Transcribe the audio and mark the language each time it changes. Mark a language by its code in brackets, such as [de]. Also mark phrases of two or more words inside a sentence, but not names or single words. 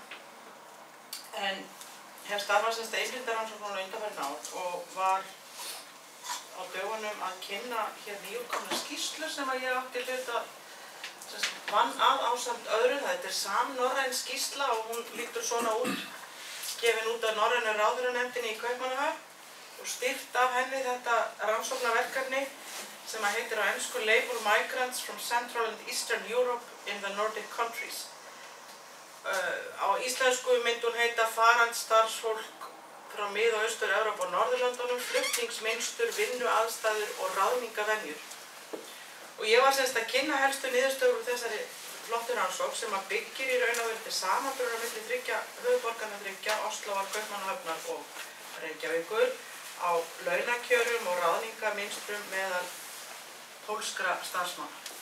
[is] En hef starfað innflytjendarannsóknir á undanfarin ár og var á dögunum að kynna hér nýútkomna skýrslu sem ég átti hlut að vann ásamt öðrum. Þetta er samnorræn skýrsla og hún lítur svona út, gefin út af Norrænu ráðherranefndinni í Kaupmannahöfn og styrkt af henni þetta rannsóknarverkefni sem heitir á ensku [en] Labour Migrants from Central and Eastern Europe in the Nordic Countries. [is] Á íslensku myndi hún heita Farandsstarfsfólk frá Mið- og Austur-Evrópu og Norðurlöndunum, flutningsmynstur, vinnuaðstæður og ráðningavenjur. Og ég var að kynna helstu niðurstöður úr þessari flottu rannsókn sem byggir í raun og veru til samanburðar milli höfuðborganna þriggja, Óslóar, Kaupmannahafnar og Reykjavíkur, á launakjörum og ráðningamynstrum meðal pólskra starfsmanna.